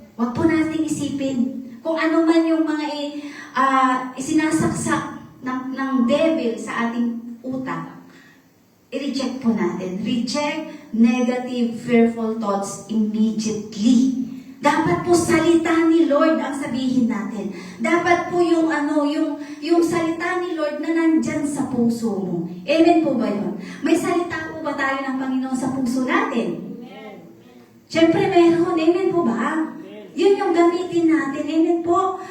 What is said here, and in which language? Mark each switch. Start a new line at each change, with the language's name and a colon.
Filipino: Huwag po nating isipin kung ano man yung mga isinasaksak ng devil sa ating utak. I-reject po natin.
English: Reject negative, fearful thoughts immediately.
Filipino: Dapat po salita ni Lord ang sabihin natin. Dapat po yung salita ni Lord na nandyan sa puso mo. Amen po ba yun? May salita po ba tayo ng Panginoon sa puso natin? Siyempre meron. Amen po ba? Yun yung gamitin natin. Amen po.